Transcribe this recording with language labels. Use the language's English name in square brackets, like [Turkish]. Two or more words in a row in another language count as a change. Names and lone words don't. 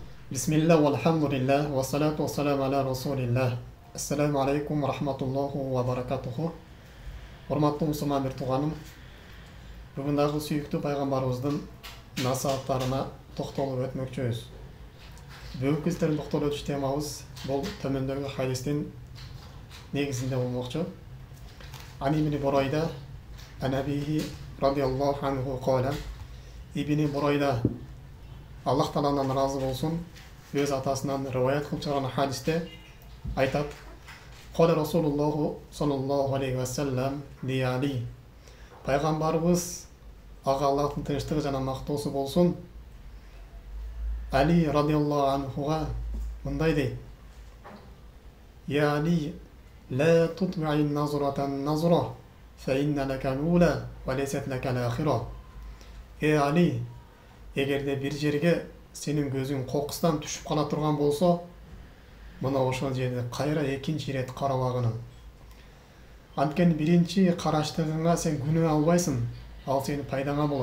[Arabic] بسم الله، والحمد لله، والصلاة والسلام على رسول الله. السلام عليكم، ورحمة الله وبركاته. [Kyrgyz] Урматтуу мусулман бир тууганым, бүгүн дагы сүйүктүү пайгамбарыбыздын насааттарына токтолуп өтмөкчүбүз. Бүгүнкү сиздердин токтолуп өтүш темабыз бул төмөндөгү хадистин негизинде болмокчу. [Arabic] عن ابن بريدة عن أبيه رضي الله عنه قال, [Kyrgyz] ибн Бурайда Аллах Тааладан разы болсун, өз атасынан риваят кылып чыгарган хадисте айтат: [Arabic] قال رسول الله صلى الله عليه وسلم لعلي. [Kyrgyz] Пайгамбарыбыз, ага Аллахтын тынчтыгы жана мактоосу болсун, Али [Arabic] رضي الله عنه [Kyrgyz] мындай дейт: [Arabic] يا علي، لا تتبع النظرة النظرة, فإن لك الأولى وليست لك الآخرة. [Kyrgyz] Али, эгерде бир жерге сенин көзүң кокустан түшүп кала турган болсо, мына ошол жерде кайра экинчи ирет карабагының. Анткени биринчи караштыгыңа сен күнөө албайсың, ал сенин пайдаңа болот.